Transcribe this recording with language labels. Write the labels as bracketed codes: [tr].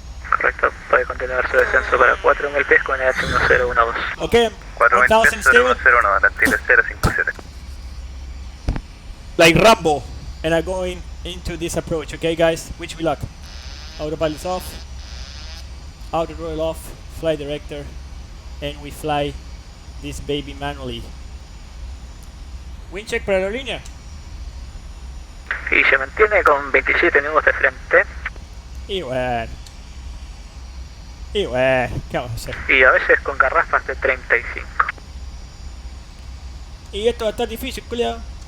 [es] Correcto, puede continuar su descenso para 4000 pies con EH 1012. [en] Okay, 1000 stable. [es] 1001, la Chile 057. [en] Like Rambo, and I'm going into this approach. Okay, guys, wish me luck. Autopilot's off, auto roll off, flight director, and we fly this baby manually. [es] Wind check para aerolínea. Y se mantiene con 27 nudos de frente. Y bueno, ¿qué vamos a hacer? Y a veces con garrafas de 35. Y esto va a estar difícil, culiao.